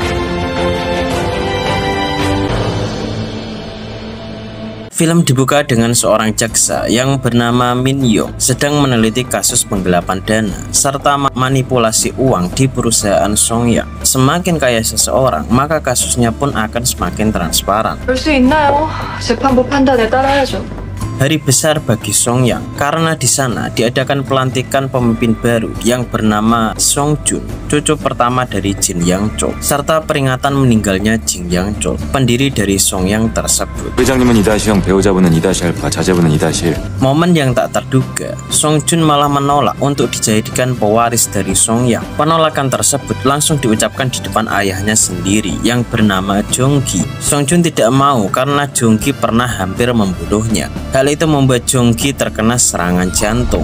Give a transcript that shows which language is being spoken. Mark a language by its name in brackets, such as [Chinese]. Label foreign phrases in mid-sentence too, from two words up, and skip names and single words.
[Indonesian] Film dibuka dengan seorang jaksa yang bernama Min Yong sedang meneliti kasus penggelapan dana serta manipulasi uang di perusahaan Songyang. Semakin kaya seseorang, maka kasusnya pun akan semakin transparan. [Korean] 볼 수 있나요? 재판부 판단에 따라야죠. [Indonesian] Hari besar bagi Songyang karena di sana diadakan pelantikan pemimpin baru yang bernama Song Jun, cucu pertama dari Jin Yang Chol, serta peringatan meninggalnya Jin Yang Chol, pendiri dari Songyang tersebut. [Korean] 회장님은 2-0, 배우자분은 2-알파, 자제분은 2-1. [Indonesian] Momen yang tak terduga, Song Jun malah menolak untuk dijadikan pewaris dari Songyang. Penolakan tersebut langsung diucapkan di depan ayahnya sendiri yang bernama Jong Gi. Song Jun tidak mau karena Jong Gi pernah hampir membunuhnya. Hal itu membuat Jong Gi terkena serangan jantung.